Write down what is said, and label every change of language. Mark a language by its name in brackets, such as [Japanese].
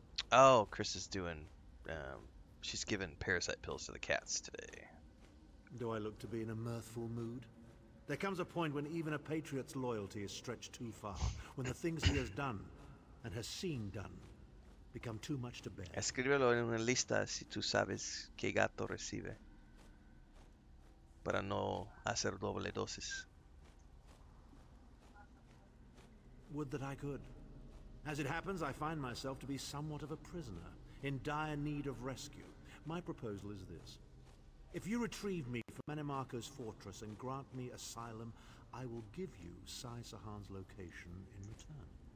[English] Oh, Chris is doing... she's giving parasite pills to the cats today. Do I look to be in a mirthful mood? There comes a point when even a patriot's loyalty is stretched too far, when the things he has done, and has seen done, become too much to bear. [Spanish] Escríbelo en una lista si tú sabes qué gato recibe. Para no hacer doble dosis. [English] Would that I could. As it happens, I find myself to be somewhat of a prisoner, in dire need of rescue. My proposal is this. If you retrieve me from Manimarco's fortress and grant me asylum, I will give you Sai-Sahan's location in return.